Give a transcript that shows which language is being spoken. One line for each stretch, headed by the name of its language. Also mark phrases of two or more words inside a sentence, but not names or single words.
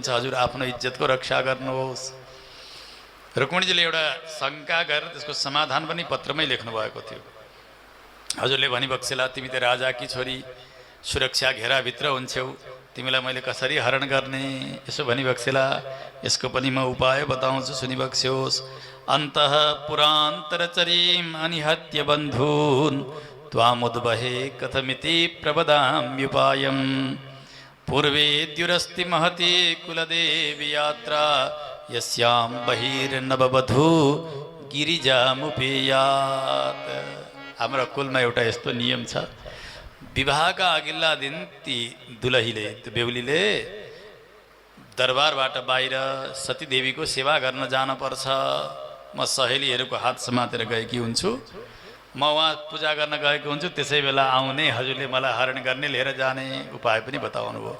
Nepali: हजुर आफ्नो इज्जतको रक्षा गर्नुहोस्। रुक्मिणीजीले एउटा शङ्का गरेर त्यसको समाधान पनि पत्रमै लेख्नु भएको थियो। हजुरले भनिबक्सेला तिमी त राजाकी छोरी, सुरक्षा घेराभित्र हुन्छौ, तिमीलाई मैले कसरी हरण गर्ने? यसो भनिबक्सेला। यसको पनि म उपाय बताउँछु, सुनिबक्स्योस्।
Sanskrit: अन्तः पुरान्तरचरीम् अनिहत्य बन्धून् त्वामुद्वहे कथमिति प्रवदाम्युपायम् पूर्वे द्युरस्ति महती कुलदेवी यात्रा यस्यां बहिर्नववधू गिरिजामुपेयात्।
Nepali: हाम्रो कुलमा एउटा यस्तो नियम छ, विवाहका अघिल्ला दिन ती दुलहीले, बेहुलीले दरबारबाट बाहिर सतीदेवीको सेवा गर्न जानुपर्छ। म सहेलीहरूको हात समातेर गएकी हुन्छु, म उहाँ पूजा गर्न गएको हुन्छु, त्यसै बेला आउने, हजुरले मलाई हरण गर्ने, लिएर जाने उपाय पनि बताउनु भयो।